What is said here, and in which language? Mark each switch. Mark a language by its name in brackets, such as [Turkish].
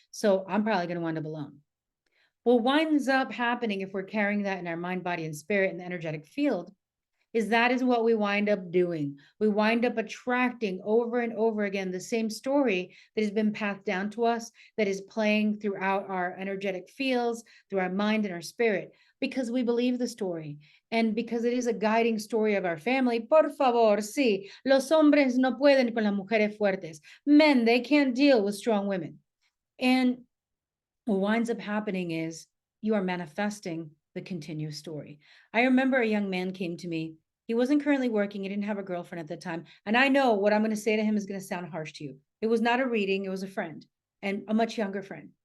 [English] So I'm probably going to wind up alone. What winds up happening if we're carrying that in our mind, body, and spirit in the energetic field is that is what we wind up doing. We wind up attracting over and over again the same story that has been passed down to us, that is playing throughout our energetic fields, through our mind and our spirit, because we believe the story. And because it is a guiding story of our family, [Spanish] por favor, sí, los hombres no pueden con las mujeres fuertes. [English] Men, they can't deal with strong women. And what winds up happening is you are manifesting the continuous story. I remember a young man came to me. He wasn't currently working. He didn't have a girlfriend at the time. And I know what I'm going to say to him is going to sound harsh to you. It was not a reading. It was a friend and a much younger friend.